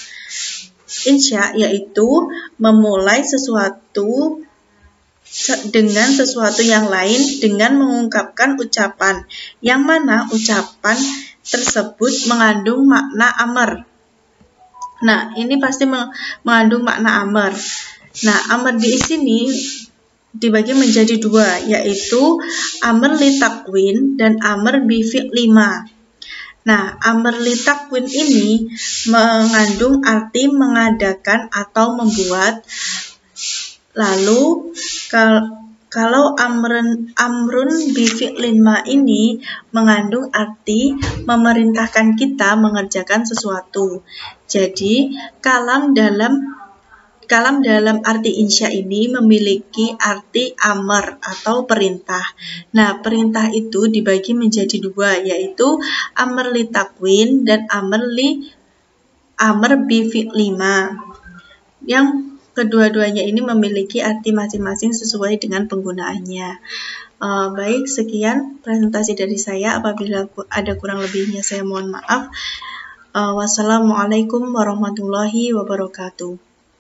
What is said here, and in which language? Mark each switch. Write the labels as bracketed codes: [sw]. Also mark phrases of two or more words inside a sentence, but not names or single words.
[id] Insya yaitu memulai sesuatu dengan sesuatu yang lain dengan mengungkapkan ucapan, yang mana ucapan tersebut mengandung makna amr. Nah, ini pasti mengandung makna amr. Nah, amr di sini dibagi menjadi 2, yaitu [ar] أمر للتكوين [id] dan [ar] أمر بفعل ما. [id] Nah, [ar] أمر للتكوين [id] ini mengandung arti mengadakan atau membuat. Lalu kalau [ar] أمر بفعل ما [id] ini mengandung arti memerintahkan kita mengerjakan sesuatu. Jadi, kalam dalam arti insya ini memiliki arti amr atau perintah. Nah, perintah itu dibagi menjadi 2, yaitu [ar] أمر للتكوين [id] dan [ar] أمر بفعل ما. [id] Yang kedua-duanya ini memiliki arti masing-masing sesuai dengan penggunaannya. Baik, sekian presentasi dari saya. Apabila ada kurang lebihnya saya mohon maaf. [ar] والسلام عليكم ورحمة الله وبركاته.